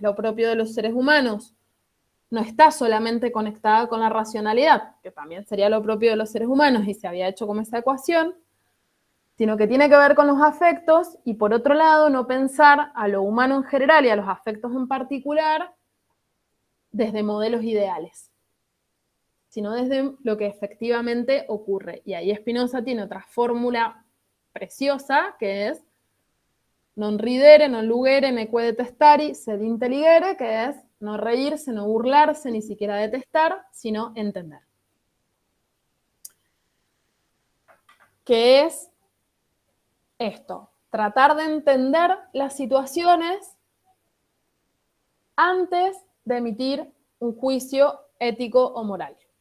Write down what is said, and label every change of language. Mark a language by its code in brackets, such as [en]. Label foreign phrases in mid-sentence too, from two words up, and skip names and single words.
[es] lo propio de los seres humanos, no está solamente conectada con la racionalidad, que también sería lo propio de los seres humanos y se había hecho como esa ecuación, sino que tiene que ver con los afectos y, por otro lado, no pensar a lo humano en general y a los afectos en particular desde modelos ideales, sino desde lo que efectivamente ocurre. Y ahí Spinoza tiene otra fórmula preciosa, que es [la] non ridere, non lugere, neque detestari, sed intelligere, [es] que es no reírse, no burlarse, ni siquiera detestar, sino entender. Que es esto, tratar de entender las situaciones antes de emitir un juicio ético o moral.